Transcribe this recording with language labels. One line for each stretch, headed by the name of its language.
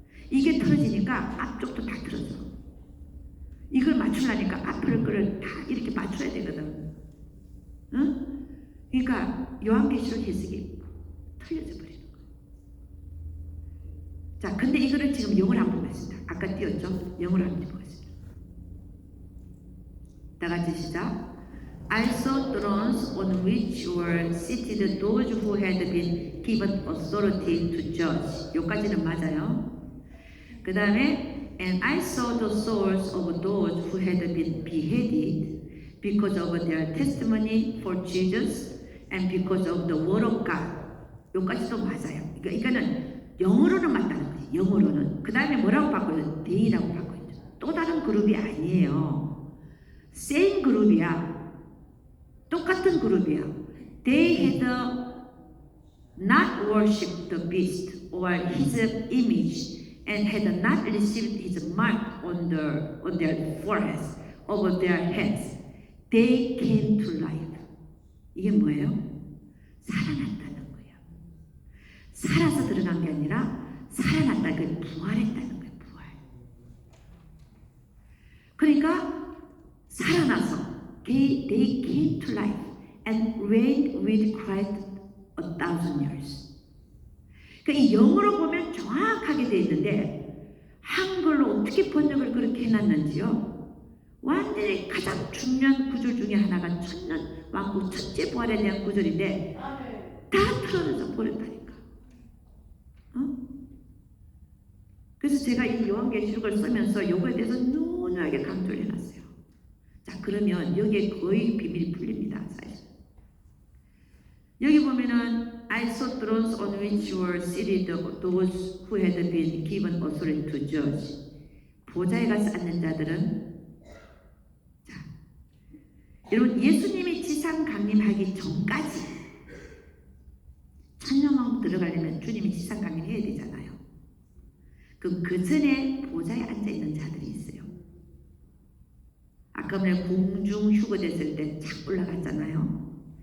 Korean: 이게 틀어지니까 앞쪽도 다 틀어져. 이걸 맞추려니까 앞을 거를 다 이렇게 맞춰야 되거든. 응? 그러니까 요한계시록 해석이 틀려져 버리는 거예요. 자, 근데 이거를 지금 영어로 한번 보겠습니다. 아까 띄웠죠? 영어로 한번 보겠습니다. 다 같이 시작.
English: I saw thrones on which were seated those who had been given authority to judge.
Korean: 여기까지는 맞아요. 그 다음에
English: And I saw the souls of those who had been beheaded because of their testimony for Jesus and because of the word of God.
Korean: 여기까지도 맞아요. 그러니까 이거는 영어로는 맞다는 거예요. 영어로는. 그 다음에 뭐라고 바꿔요? 데이라고 바꿔요. 또 다른 그룹이 아니에요. same 그룹이야. 똑같은 그룹이야.
English: They had not worshipped the beast or his image and had not received his mark on their foreheads, over their heads. They came to life.
Korean: 이게 뭐예요? 살아났다는 거예요. 살아서 들어간 게 아니라 살아났다. 그 부활했다는 거예요. 부활. 그러니까 살아나서
English: they came to life and reigned with Christ 1,000 years.
Korean: 그러니까 이 영어로 보면 정확하게 되어 있는데 한글로 어떻게 번역을 그렇게 해놨는지요. 완전히 가장 중요한 구절 중에 하나가 천년왕국 첫째 부활에 대한 구절인데 다 틀어져서 버렸다니까. 그래서 제가 이 요한계시록을 쓰면서 이거에 대해서 누누하게 강조를 해놨어요. 자, 그러면 여기에 거의 비밀이 풀립니다. 사실. 여기 보면은
English: I saw thrones on which were seated those who had been given authority to judge.
Korean: 보좌에 가서 앉는 자들은, 자, 여러분 예수님이 지상 강림하기 전까지 천년왕국 들어가려면 주님이 지상 강림해야 되잖아요. 그럼 그 전에 보좌에 앉아 있는 자들이 있어요. 아까 전에 공중 휴거됐을 때 착 올라갔잖아요.